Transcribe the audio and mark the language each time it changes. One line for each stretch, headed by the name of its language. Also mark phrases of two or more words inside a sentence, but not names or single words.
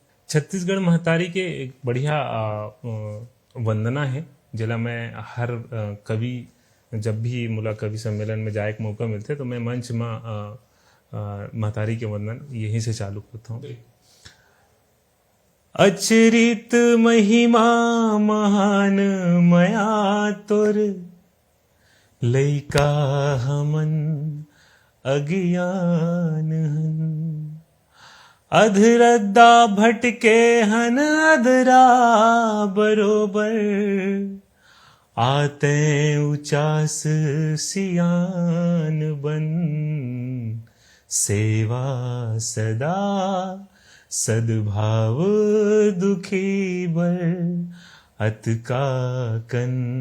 Chhattisgarhi: छत्तीसगढ़ महतारी के एक बढ़िया वंदना है, जिला मैं हर कवि जब भी मोला कवि सम्मेलन में जाए के मौका मिलते तो मैं मंच में महतारी के वंदन यहीं से चालू करता हूँ। अचरित महिमा महान मया तोर, लइका हमन अज्ञान हन, अधरद्दा भटके हन अधरा बरोबर, आते उचास सियान बन, सेवा सदा सद्भाव दुखी बर, अतका कन